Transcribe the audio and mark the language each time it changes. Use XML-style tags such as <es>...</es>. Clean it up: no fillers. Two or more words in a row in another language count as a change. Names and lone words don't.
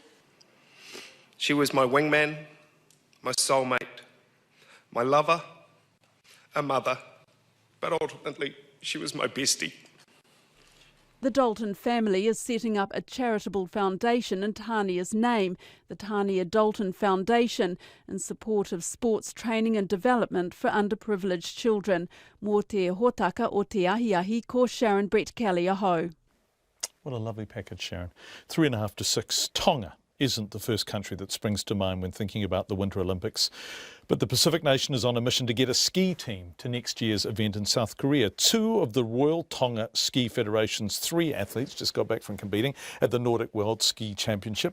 <en>She was my wingman, my soulmate, my lover, a mother, but ultimately she was my bestie. The Dalton family is setting up a charitable foundation in Tanya's name, the Tanya Dalton Foundation, in support of sports training and development for underprivileged children.</en> <mi>Mō te hōtaka o te ahiahi ko Sharon Brett Kelly aho.</mi> <en>What a lovely package, Sharon. 3.5 to 6. Tonga isn't the first country that springs to mind when thinking about the Winter Olympics. But the Pacific nation is on a mission to get a ski team to next year's event in South Korea. 2 of the Royal Tonga Ski Federation's 3 athletes just got back from competing at the Nordic World Ski Championship.</en>